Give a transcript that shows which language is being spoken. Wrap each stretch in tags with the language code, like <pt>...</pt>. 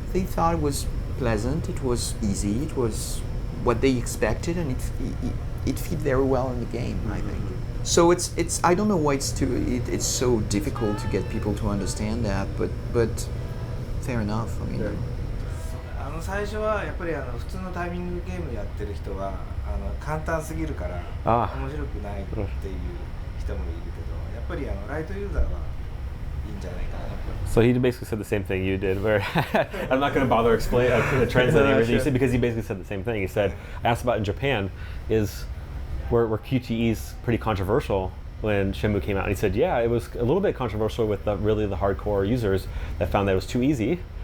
<en>They thought it was pleasant, it was easy, it was what they expected, and it fit very well in the game, I think. So it's I don't know why it's so difficult to get people to understand that, but fair enough. I mean,</en> <ja>最初はやっぱり普通のタイミングゲームやってる人は簡単すぎるからああ面白くないっていう人もいるけど、やっぱりライトユーザーはいいんじゃないかな。</ja> <en>So he basically said the same thing you did, where I'm not going to bother translating everything you said, because he basically said the same thing. He said, I asked about in Japan, were QTEs pretty controversial when Shenmue came out? And he said, yeah, it was a little bit controversial with the hardcore users that found that it was too easy.</en>